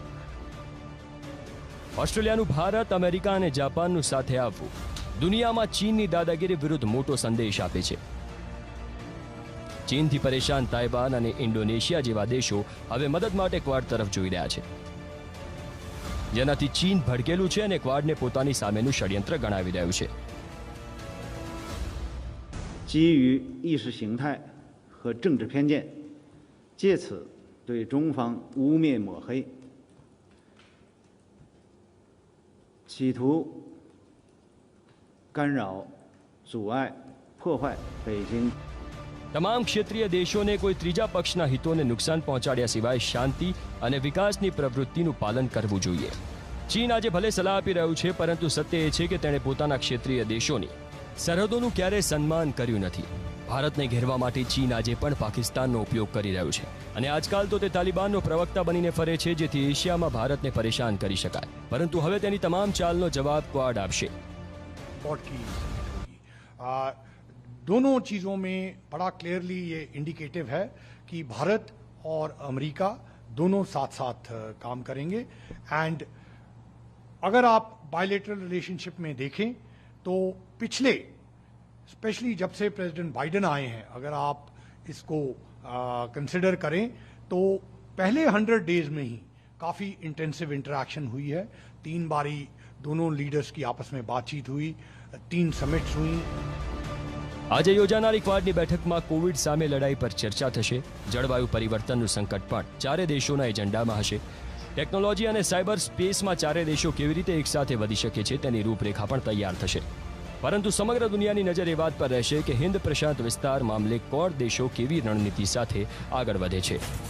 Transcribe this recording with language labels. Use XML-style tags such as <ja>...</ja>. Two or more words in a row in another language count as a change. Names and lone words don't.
<gu>ઓસ્ટ્રેલિયાનું ભારત, અમેરિકા અને જાપાનનું સાથે આવવું દુનિયામાં ચીનની દાદાગીરી વિરુદ્ધ મોટો સંદેશ આપે છે. ચીનથી પરેશાન તાઇવાન અને ઇન્ડોનેશિયા જેવા દેશો હવે મદદ માટે ક્વાડ તરફ જોઈ રહ્યા છે, જેનાથી ચીન ભડકેલું છે અને ક્વાડને પોતાની સામેનું ષડયંત્ર ગણાવી રહ્યું છે.</gu> <zh>基于意识形态和政治偏见，借此对中方污蔑抹黑，企图干扰、阻碍、破坏北京</zh> <gu>તમામ ક્ષેત્રીય દેશોને કોઈ ત્રીજા પક્ષના હિતોને નુકસાન પહોંચાડ્યા સિવાય શાંતિ અને વિકાસની પ્રવૃત્તિનું પાલન કરવું જોઈએ. ચીન આજે ભલે સલાહ આપી રહ્યું છે, પરંતુ સત્ય એ છે કે તેણે પોતાના ક્ષેત્રીય દેશોની સરહદોનું ક્યારેય સન્માન કર્યું નથી. ભારતને ઘેરવા માટે ચીન આજે પણ પાકિસ્તાનનો ઉપયોગ કરી રહ્યું છે અને આજકાલ તો તે તાલિબાનનો પ્રવક્તા બનીને ફરે છે જેથી એશિયામાં ભારતને પરેશાન કરી શકાય, પરંતુ હવે તેની તમામ ચાલનો જવાબ ક્વાડ આપશે।</gu> <hi>दोनों चीज़ों में बड़ा क्लियरली ये इंडिकेटिव है कि भारत और अमेरिका दोनों साथ साथ काम करेंगे। एंड अगर आप</hi> <en>bilateral relationship</en> <hi>में देखें तो पिछले स्पेशली जब से प्रेसिडेंट बाइडेन आए हैं, अगर आप इसको कंसिडर करें तो पहले 100 डेज में ही काफ़ी</hi> <en>intensive interaction</en> <hi>हुई है। 3 बारी दोनों लीडर्स की आपस में बातचीत हुई, 3 समिट्स हुई।</hi> <gu>આજે યોજાનારી ક્વાડની બેઠકમાં કોવિડ સામે લડાઈ પર ચર્ચા થશે, જળવાયુ પરિવર્તનનું સંકટ પણ ચારે દેશોના એજન્ડામાં હશે, ટેકનોલોજી અને સાયબર સ્પેસમાં ચારે દેશો કેવી રીતે એકસાથે વધી શકે છે તેની રૂપરેખા પણ તૈયાર થશે। પરંતુ સમગ્ર દુનિયાની નજર એ વાત પર રહેશે કે હિન્દ પ્રશાંત વિસ્તાર મામલે ક્વાડ દેશો કેવી રણનીતિ સાથે આગળ વધે છે।</gu>